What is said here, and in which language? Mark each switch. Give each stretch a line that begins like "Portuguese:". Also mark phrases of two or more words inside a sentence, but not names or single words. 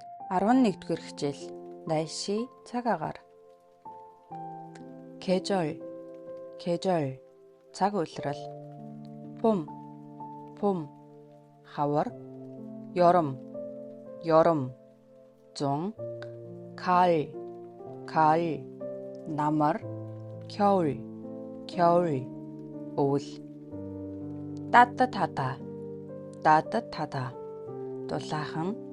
Mongolian: 11-р хичээл 날씨 цаг агаар. 계절 цаг улирал. 봄 хавар. 여름 зун. 가을 намар. 겨울 өвөл. 따뜻하다 дулаахан.